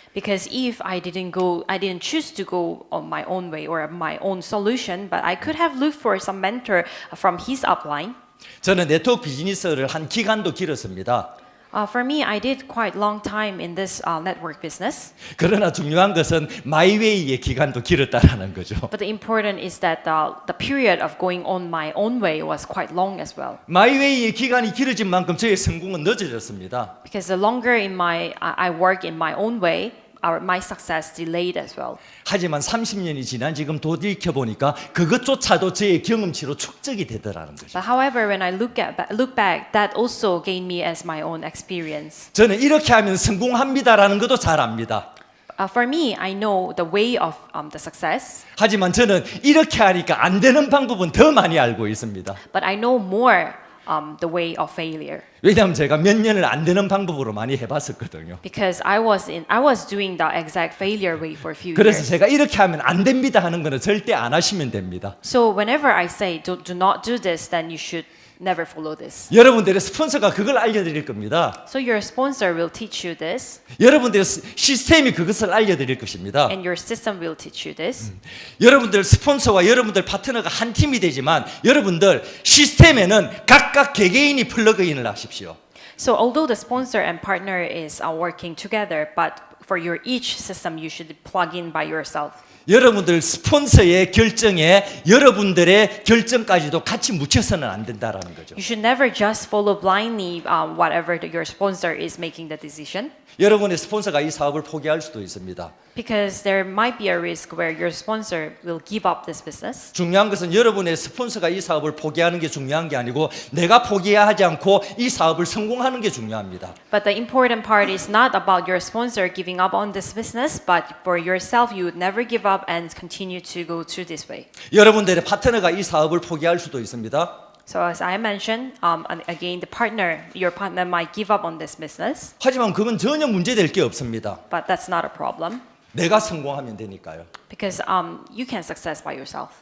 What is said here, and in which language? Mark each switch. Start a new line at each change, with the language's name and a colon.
English: Because if I didn't choose to go on my own way or my own solution, but I could have looked for some mentor from his upline.
Korean: 저는 네트워크 비즈니스를 한 기간도 길었습니다.
English: For me, I did quite long time in this network business.
Korean: 그러나 중요한 것은 마이웨이의 기간도 길었다라는 거죠.
English: But the important is that the period of going on my own way was quite long as well.
Korean: 마이웨이의 기간이 길어진 만큼 저의 성공은 늦어졌습니다.
English: Because the longer I work in my own way, my success delayed as well.
Korean: 하지만 30년이 지난 지금 돌이켜 보니까 그것조차도 저의 경험치로 축적이 되더라는 거죠.
English: But however, when I look back, that also gained me as my own experience.
Korean: 저는 이렇게 하면 성공합니다라는 것도 잘 압니다.
English: For me, I know the way of the success.
Korean: 하지만 저는 이렇게 하니까 안 되는 방법은 더 많이 알고 있습니다.
English: But I know more the way of failure.
Korean: 왜냐하면 제가 몇 년을 안 되는 방법으로 많이 해봤었거든요.
English: Because I was doing the exact failure way for a few
Korean: 그래서
English: years.
Korean: 제가 이렇게 하면 안 됩니다 하는 거는 절대 안 하시면 됩니다.
English: So whenever I say do not do this, then you should never follow this.
Korean: 여러분들의 스폰서가 그걸 알려드릴 겁니다.
English: So your sponsor will teach you this,
Korean: 여러분들의 시스템이 그것을 알려드릴 것입니다.
English: and your system will teach you this.
Korean: 여러분들 스폰서와 여러분들 파트너가 한 팀이 되지만 여러분들 시스템에는 각각 개개인이 플러그인을 하십시오.
English: So although the sponsor and partner is working together, but for your each system you should plug in by yourself.
Korean: 여러분들 스폰서의 결정에 여러분들의 결정까지도 같이 묻혀서는 안 된다라는 거죠.
English: You should never just follow blindly whatever your sponsor is making the decision.
Korean: 여러분의 스폰서가 이 사업을 포기할 수도 있습니다.
English: Because there might be a risk where your sponsor will give up this business.
Korean: 중요한 것은 여러분의 스폰서가 이 사업을 포기하는 게 중요한 게 아니고 내가 포기하지 않고 이 사업을 성공하는 게 중요합니다.
English: But the important part is not about your sponsor giving up on this business, but for yourself, you would never give up and continue to go through this way.
Korean: 여러분들의 파트너가 이 사업을 포기할 수도 있습니다.
English: So as I mentioned, again, your partner might give up on this business,
Korean: 하지만 그건 전혀 문제될 게 없습니다.
English: but that's not a problem
Korean: 내가 성공하면 되니까요.
English: because you can success by yourself.